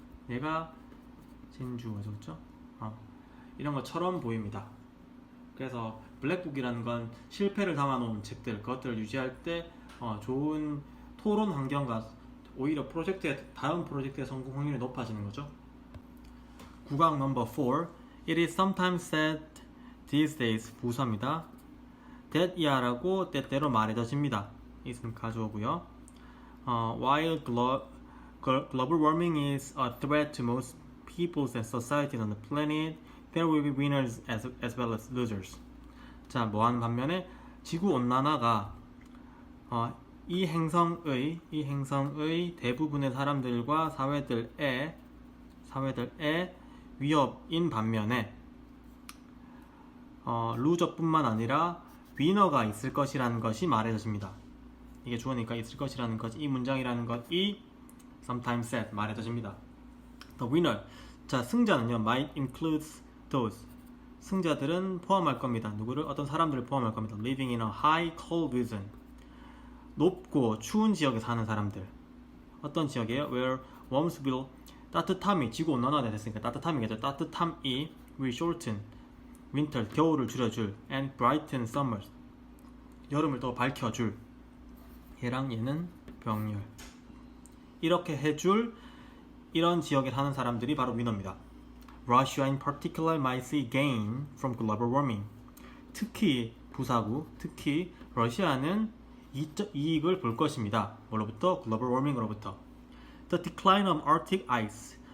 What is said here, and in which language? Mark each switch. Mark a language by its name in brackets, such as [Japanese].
[Korean] 얘가 진주가 적죠? 이런 것처럼 보입니다. 그래서 블랙북이라는 건 실패를 담아놓은 책들 그것들을 유지할 때 좋은 토론 환경과 오히려 다음 프로젝트의 성공 확률이 높아지는 거죠. 구강 넘버 4 [English] It is sometimes said these days [Korean] 부사입니다. that 이하라고 때때로 말해져집니다. it은 가져오고요. [English] While global warming is a threat to most peoples and societies on the planet, there will be winners as well as losers. [Korean] 자, 뭐하는 반면에 지구 온난화가 이 행성의 대부분의 사람들과 사회들의 위협인 반면에 루저뿐만 아니라 위너가 있을 것이라는 것이 말해져집니다. 이게 주어니까 있을 것이라는 것, 이 문장이라는 것이 [English] sometimes said [Korean] 말해져집니다. [English] The winner, [Korean] 자 승자는요 [English] might include those [Korean] 승자들은 포함할 겁니다. 누구를? 어떤 사람들을 포함할 겁니다. [English] Living in a high cold region [Korean] 높고 추운 지역에 사는 사람들. 어떤 지역이에요? [English] Where warms will [Korean] 따뜻함이 지구 온난화가 됐으니까 따뜻함이겠죠. 따뜻함이 [English] will shorten winter [Korean] 겨울을 줄여줄 [English] and brighten summers [Korean] 여름을 더 밝혀줄. 얘랑 얘는 병렬. 이렇게 해줄 이런 지역에 사는 사람들이 바로 위너입니다. [English] Russia in particular might see gain from global warming. [Korean] 특히 부사구, 특히 러시아는 이익을 볼 것입니다. 뭐로부터? [English] global warming으로부터. The decline of Arctic ice.